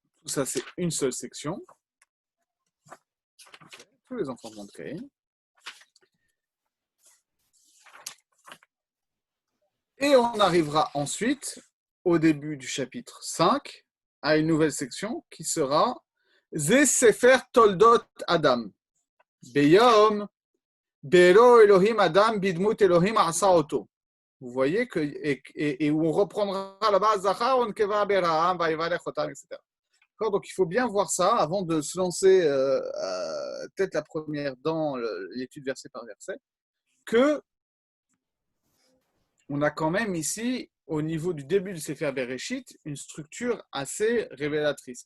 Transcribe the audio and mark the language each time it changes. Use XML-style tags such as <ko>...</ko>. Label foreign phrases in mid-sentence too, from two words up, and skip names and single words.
<fr>ça, c'est une seule section. Tous les enfantements de Caïn. Et on arrivera ensuite, au début du chapitre 5, à une nouvelle section qui sera</fr> <he>זה ספר תולדות אדם. ביום בראו אלהים אדם בדמות אלהים עשה אתו.</he> <fr>Vous voyez que, et où on reprendra là-bas</fr> <he>זכר ונקבה בראם ויברך אתם,</he> <fr>etc. Donc il faut bien voir ça avant de se lancer peut-être la première dans l'étude verset par verset, que on a quand même ici, au niveau du début du Sefer Bereshit, une structure assez révélatrice.</fr>